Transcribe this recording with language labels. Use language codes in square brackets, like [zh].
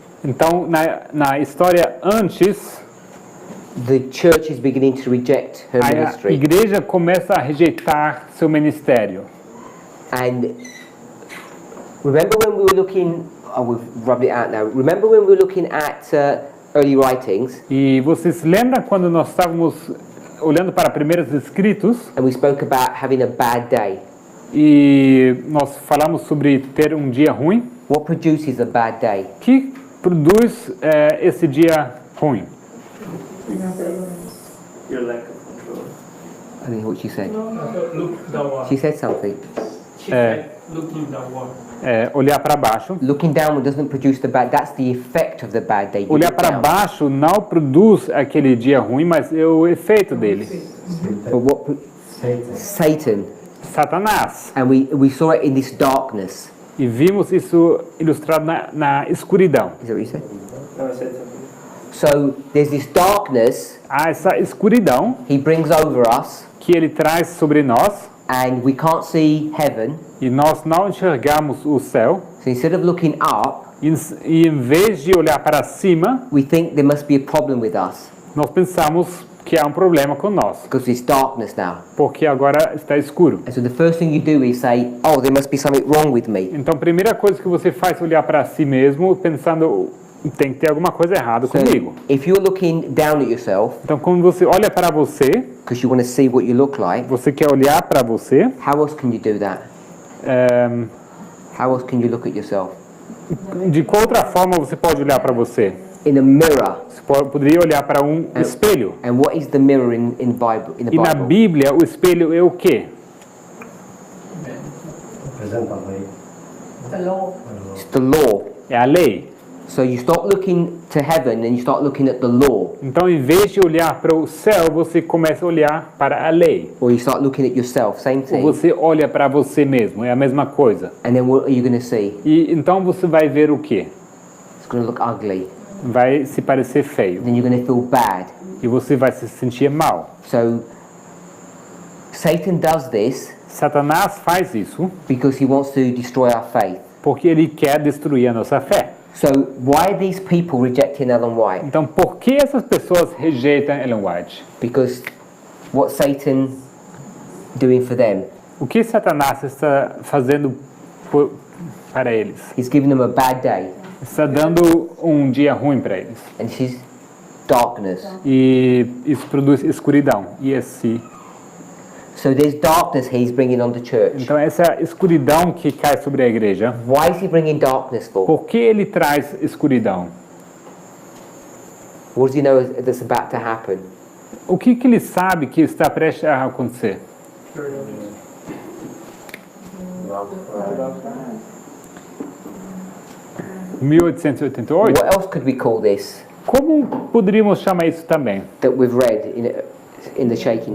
[pt] Então, na história antes, [en] the church is beginning to reject her [pt] a [en] ministry. [pt] igreja começa a rejeitar seu ministério. [en] And remember when we were looking, oh, we've rubbed it out now. Remember when we were looking at early writings [pt] E vocês lembram quando nós estávamos olhando para primeiros escritos [en] and we spoke about having a bad day? [pt] e nós falamos sobre ter um dia ruim? [en] What produces a bad day? [pt] O que produz esse dia ruim? [en] Your lack of control. I think what she said. Look downward. She said something. She said looking downward. [pt] Olhar para baixo. [en] Looking downward doesn't produce the bad. That's the effect of the bad day. You [pt] Olhar [en] look [pt] para [en] down. [pt] baixo não produz aquele dia ruim, mas é o efeito dele. [en] But what? Satan. [pt] Satanás. [en] And we saw it in this darkness. [pt] E vimos isso ilustrado na escuridão. [en] Is that what you said? No, I said something. So there's this darkness [pt] Há essa escuridão [en] he brings over us, [pt] que ele traz sobre nós [en] and we can't see heaven. [pt] e nós não enxergamos o céu. [en] So instead of looking up, [pt] E em vez de olhar para cima, [en] we think there must be a problem with us [pt] nós pensamos que há um problema com nós, [en] because there's darkness now. [pt] porque agora está escuro. [en] And so the first thing you do is say, "Oh, there must be something wrong with me." [pt] Então, a primeira coisa que você faz é olhar para si mesmo, pensando, tem que ter alguma coisa errada [en] So [pt] comigo. [en] if you're looking down at yourself [pt] Então, quando você olha para você, [en] because you want to see what you look like, [pt] você quer olhar para você, [en] how else can you do that? ehm, How else can you look at yourself? [pt] de qual outra forma você pode olhar para você? [en] In a mirror. [pt] Você poderia olhar para um espelho. [en] And what is the mirror in the [pt] E na [en] Bible? [pt] Bíblia, o espelho é o quê? Representa a lei. [en] The law. It's the law. [pt] É a lei. [en] So you stop looking to heaven and you start looking at the law, [pt] Então, em vez de olhar para o céu, você começa a olhar para a lei. [en] or you start looking at yourself, same [pt] Ou [en] thing. [pt] você olha para você mesmo, é a mesma coisa. [en] And then what are you going to see? [pt] E então você vai ver o quê? [en] It's going to look ugly. [pt] Vai se parecer feio. [en] Then you're going to feel bad. [pt] E você vai se sentir mal. [en] So Satan does this [pt] Satanás faz isso [en] because he wants to destroy our faith. [pt] porque ele quer destruir a nossa fé. [en] So why are these people rejecting Ellen White? [pt] Então, por que essas pessoas rejeitam Ellen White? [en] Because what Satan doing for them? [pt] O que Satanás está fazendo para eles? [en] He's giving them a bad day, [pt] Está dando um dia ruim para eles. [en] and this is darkness. [pt] E isso produz escuridão. [en] So there's darkness he's bringing on the church. [pt] Então, essa escuridão que cai sobre a igreja, [en] Why is he bringing darkness for? [pt] por que ele traz escuridão? [en] What does he know that's about to happen? [pt] O que ele sabe que está prestes a acontecer? [en] 1888? What else could we call this [pt] Como poderíamos chamar isso também? [en] that we've read in the shaking